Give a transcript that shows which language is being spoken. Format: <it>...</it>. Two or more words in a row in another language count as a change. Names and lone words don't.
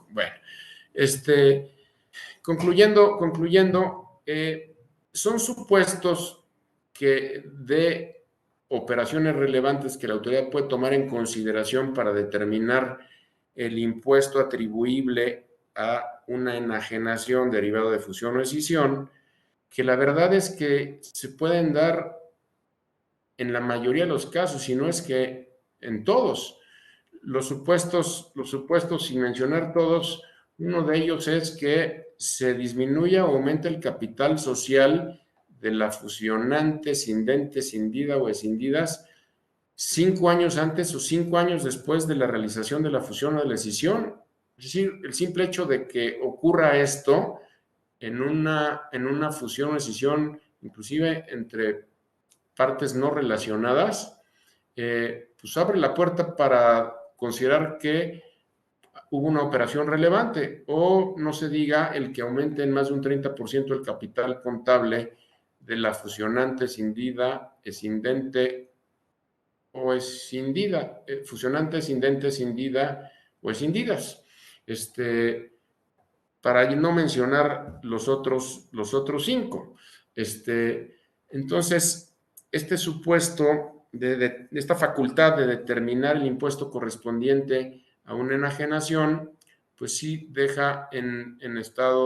<es>Bueno, concluyendo, son supuestos que de operaciones relevantes que la autoridad puede tomar en consideración para determinar el impuesto atribuible a una enajenación derivado de fusión o escisión, que la verdad es que se pueden dar en la mayoría de los casos, si no es que en todos. Los supuestos, sin mencionar todos, uno de ellos es que se disminuya o aumente el capital social de la fusionante, cindente, cindida o escindidas 5 años antes o 5 años después de la realización de la fusión o de la escisión. Es decir, el simple hecho de que ocurra esto en una fusión o escisión, inclusive entre partes no relacionadas, pues abre la puerta para considerar que hubo una operación relevante, o no se diga el que aumente en más de un 30% el capital contable de la fusionante escindida, escindente o escindida, fusionante, escindente, escindida o escindidas. Para no mencionar los otros 5. Entonces, este supuesto de esta facultad de determinar el impuesto correspondiente a una enajenación, pues sí deja en estado</es>